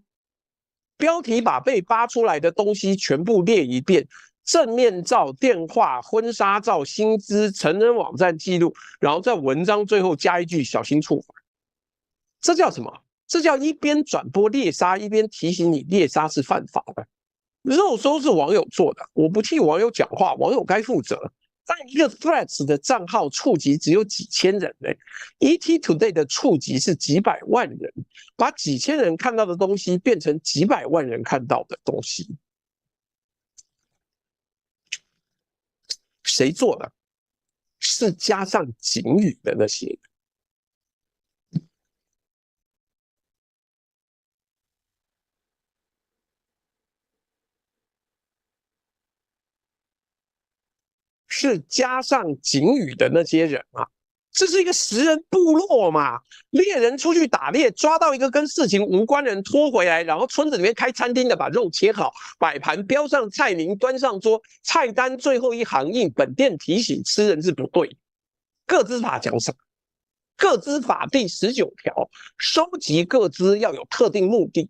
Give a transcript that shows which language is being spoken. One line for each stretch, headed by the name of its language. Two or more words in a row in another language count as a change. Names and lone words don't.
Chinese: 標題把被扒出來的東西全部列一遍：正面照、電話、婚紗照、薪資、成人網站記錄，然後在文章最後加一句小心觸法。這叫什麼？這叫一邊轉播獵殺，一邊提醒你獵殺是犯法的。肉搜是網友做的，我不替網友講話，網友該負責。但一個 Threads 的賬號觸及只有幾千人 ，ET Today 的觸及是幾百萬人，把幾千人看到的東西變成幾百萬人看到的東西，誰做的？是加上警語的那些人。是加上警語的那些人啊，這是一個食人部落嘛，獵人出去打獵，抓到一個跟事情無關的人拖回來，然後村子裡面開餐廳的把肉切好，擺盤標上菜名，端上桌，菜單最後一行印本店提醒吃人是不對。個資法講什麼？個資法第19條，收集個資要有特定目的。